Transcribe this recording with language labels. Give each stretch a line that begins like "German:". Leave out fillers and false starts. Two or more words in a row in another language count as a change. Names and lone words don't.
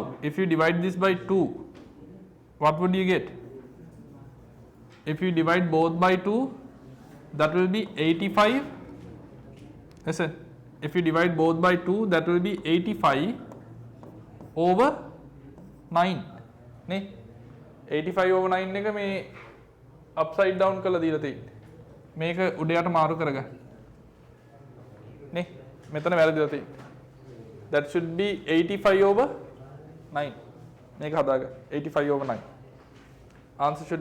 English: If you divide this by 2, what would you get? If you divide both by 2, that will be 85. Listen, if you divide both by 2, that will be 85 over 9 නේ 85 over 9
Sinhala: එක මේ
English: upside down
Sinhala: කරලා දීලා තියෙන්නේ මේක උඩ යට මාරු කරගන්න නේ මෙතන වැරදිලා තියෙන්නේ
English: that should be
Sinhala: 85 over 9 මේක හදාගන්න 85
English: over 9 answer should